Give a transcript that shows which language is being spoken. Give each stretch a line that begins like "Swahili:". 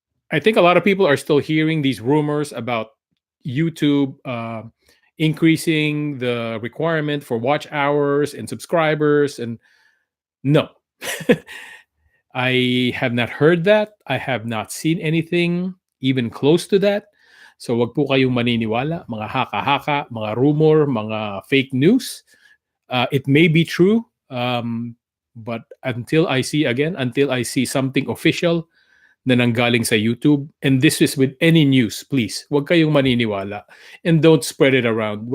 English: I think a lot of people are still hearing these rumors about YouTube increasing the requirement for watch hours and subscribers. And no, I have not heard that. I have not seen anything even close to that.
Filipino: So wag po kayong maniniwala, mga haka-haka, mga rumor, mga fake news.
English: It may be true, but until I see something official
Filipino: na nanggaling sa YouTube,
English: and this is with any news, please,
Filipino: wag kayong maniniwala
English: and don't spread it around.